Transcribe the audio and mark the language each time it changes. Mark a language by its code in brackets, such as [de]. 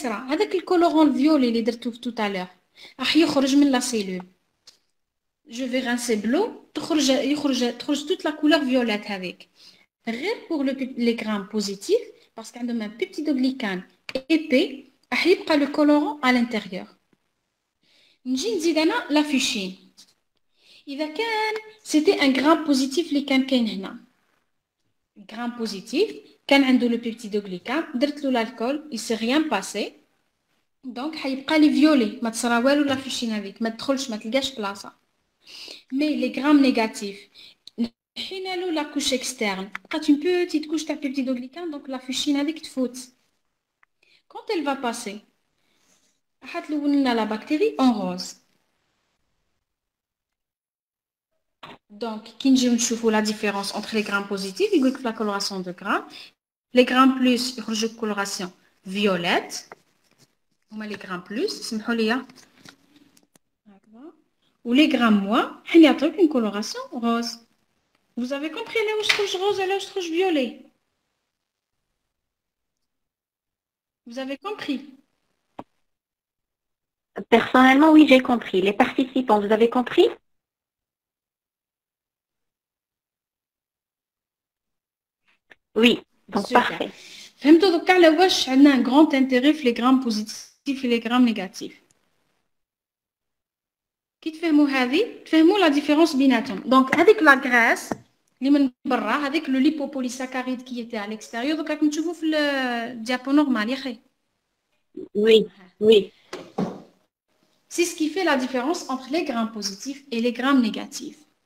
[fr] Avec le colorant violet tout à l'heure, il va sortir de la cellule. Je vais rincer de l'eau, تخرج toute la couleur violette avec. Rien pour les grammes positifs, parce qu'il y a un peptidoglycane épais, il y a le colorant à l'intérieur. [ar] نجي نزيد أنا [fr] la fuchsine. [ar] إذا كان [fr] c'était un gramme positif [ar] اللي كان كاين هنا. [fr] Gramme positif, [ar] كان عنده [fr] le peptidoglycane, [ar] درت له [fr] l'alcool, il s'est rien passé. [ar] Donc حيبقى لي violet, ما تصرا والو [fr] la fuchsine [ar] هذيك، ما تدخلش ما تلقاش بلاصة. [fr] Mais les grammes négatifs, la couche externe, quand une petite couche de peptidoglycane, donc la fuchsine avec faute. Quand elle va passer, la bactérie en rose. Donc, quand je vois la différence entre les grammes positifs, il y a la coloration de grammes. Les grammes plus, il y a une coloration violette. Les grammes plus, c'est ou les grammes moins, il y a une coloration rose. Vous avez compris là où je trouve rose et là où je trouve violet? Vous avez compris? Personnellement, oui, j'ai compris. Les participants, vous avez compris? Oui, donc super. Parfait. [ar] فهمتوا دوكا على واش عندنا [fr] un grand intérêt في les grammes positifs et les grammes négatifs. [ar] كي تفهموا هذه تفهموا [fr] لا ديفيرونس [ar] بيناتهم. دونك هذيك [fr] لا غريس [ar] اللي من برا هذيك [fr] لو ليبوبوليساكاريد [ar] كي تاع الاكستيريور دوك راكم تشوفوا في الديابو نورمال يا اخي. [fr] Oui, oui. C'est ce qui fait la différence entre les grammes positifs et les grammes négatifs.